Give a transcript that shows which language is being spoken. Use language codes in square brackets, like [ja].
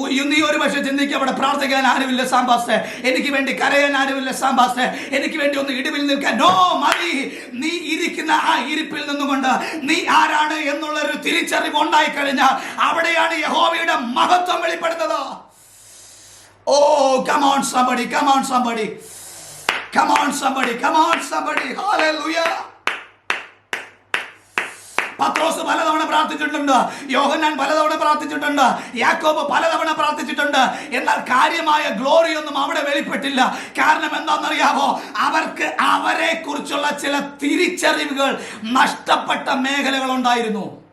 [ml] നീ ഒരു പക്ഷെ ചിന്തിക്കുക, അവിടെ പ്രാർത്ഥിക്കാൻ ആരുമില്ല സാമ്പാസ്റ്റേ, എനിക്ക് വേണ്ടി കരയാൻ ആരുമില്ല സാമ്പാസ്റ്റേ, എനിക്ക് വേണ്ടി ഒന്ന് ഇടിവിൽ നിൽക്കാൻ. നോ, മതി. നീ ഇരിക്കുന്ന ആ ഇരിപ്പിൽ നിന്നുകൊണ്ട് നീ ആരാണ് എന്നുള്ളൊരു തിരിച്ചറിവ് ഉണ്ടായി കഴിഞ്ഞാൽ അവിടെയാണ് യഹോവയുടെ മഹത്വം വെളിപ്പെടുന്നത്. [en] Oh come on somebody, come on somebody, come on somebody, come on somebody. Hallelujah. [ml] പത്രോസ് പലതവണ പ്രാർത്ഥിച്ചിട്ടുണ്ട്, യോഹന്നാൻ പലതവണ പ്രാർത്ഥിച്ചിട്ടുണ്ട്, യാക്കോബ് പലതവണ പ്രാർത്ഥിച്ചിട്ടുണ്ട്. എന്നാൽ കാര്യമായ ഗ്ലോറി ഒന്നും അവിടെ വെളിപ്പെട്ടില്ല. കാരണം എന്താണെന്നറിയാമോ? അവർക്ക് അവരെ കുറിച്ചുള്ള ചില തിരിച്ചറിവുകൾ നഷ്ടപ്പെട്ട മേഖലകൾ ഉണ്ടായിരുന്നു.